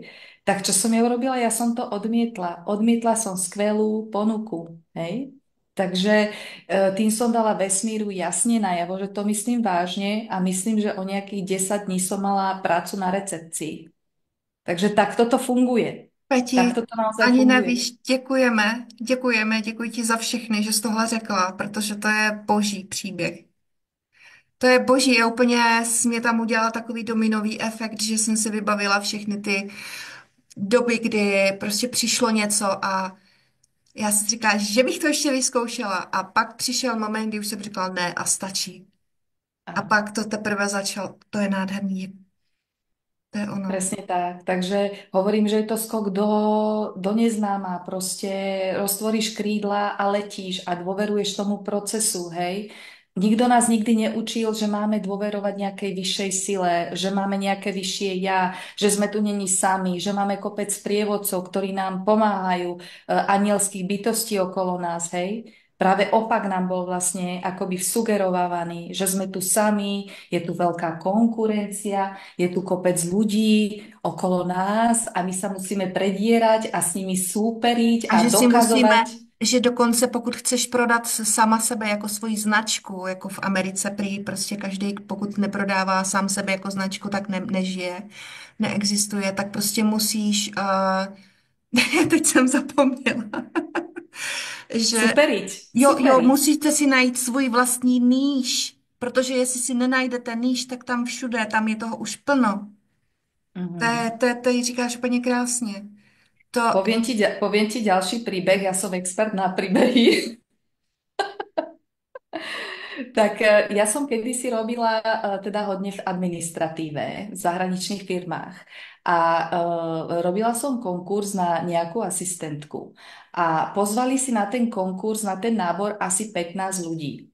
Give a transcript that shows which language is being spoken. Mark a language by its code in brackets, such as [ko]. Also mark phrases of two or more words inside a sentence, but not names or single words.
[sk] Tak čo som ja urobila? Ja som to odmietla. Odmietla som skvelú ponuku, hej. Takže tým som dala vesmíru jasne najavo, že to myslím vážne a myslím, že o nejakých 10 dní som mala prácu na recepcii. Takže takto to funguje. Peti, Takto to naozaj ani funguje. [cs] nevíš, děkujeme, děkujeme, děkuji ti za všechny, že jsi tohle řekla, protože to je boží příběh. To je boží, já úplně mě tam udělala takový dominový efekt, že jsem si vybavila všechny ty doby, kdy prostě přišlo něco a já si říkala, že bych to ještě vyzkoušela a pak přišel moment, kdy už jsem říkala ne a stačí. A [sk] Áno. [cs] pak to teprve začalo, to je nádherný, to je ono. [sk] Presne tak. Takže hovorím, že je to skok do neznáma. Proste roztvoríš krídla a letíš a dôveruješ tomu procesu, hej. Nikto nás nikdy neučil, že máme dôverovať nejakej vyššej sile, že máme nejaké vyššie ja, že sme tu není sami, že máme kopec sprievodcov, ktorí nám pomáhajú, anielských bytostí okolo nás, hej. Práve opak nám bol vlastne akoby vsugerovávaný, že sme tu sami, je tu veľká konkurencia, je tu kopec ľudí okolo nás a my sa musíme predierať a s nimi súperiť A a že si musíme, dokazovať. [cs] že dokonce pokud chceš prodat sama sebe jako svoji značku, jako v Americe prý, prostě každý, pokud neprodává sám sebe jako značku, tak nežije, neexistuje, tak prostě musíš, teď jsem zapomněla, že [sk] Súperiť, [cs] jo, [sk] súperiť. [cs] musíte si najít svůj vlastní níž, protože jestli si nenajdete níž, tak tam všude, tam je toho už plno. Mhm. To říkáš úplně krásně. To, [sk] Poviem ti ďalší príbeh, ja som expert na príbehy. Tak ja som kedysi robila teda hodne v administratíve v zahraničných firmách a robila som konkurs na nejakú asistentku a pozvali si na ten konkurs, na ten nábor asi 15 ľudí.